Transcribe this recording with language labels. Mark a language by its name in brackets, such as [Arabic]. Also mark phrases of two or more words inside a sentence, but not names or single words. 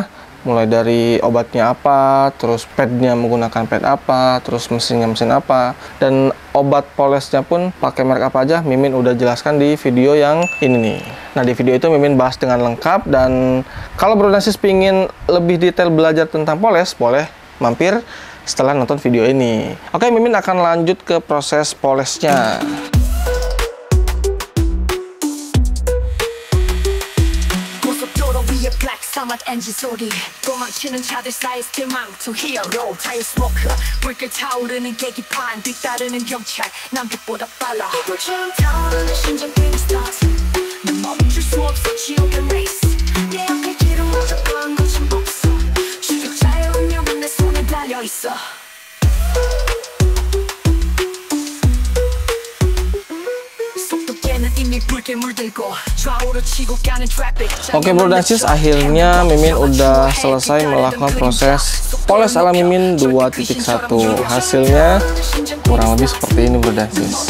[Indonesian] Mulai dari obatnya apa, terus padnya menggunakan pad apa, terus mesinnya mesin apa, dan obat polesnya pun pakai merek apa aja Mimin udah jelaskan di video yang ini nih. Nah, di video itu Mimin bahas dengan lengkap, dan kalau bro dan sis pingin lebih detail belajar tentang poles, boleh mampir setelah nonton video ini. Oke, Mimin akan lanjut ke proses polesnya. [Korean] 사막 엔진 소리 도망치는 차들 사이 스틸망토 히어로 타이어 스모커 불길 타오르는 계기판 뒤따르는 경찰 남들보다 빨라 불처럼 타오르는 심장 뛰는 스타트 난 멈출 수 없어 지옥의 레이스 내 앞에 길을 멈춰간 것은 없어 추격자의 운명은 내 손에 달려있어 [Indonesian] Oke bro dan sis, akhirnya Mimin udah selesai melakukan proses poles ala Mimin 2.1. Hasilnya kurang lebih seperti ini bro dan sis.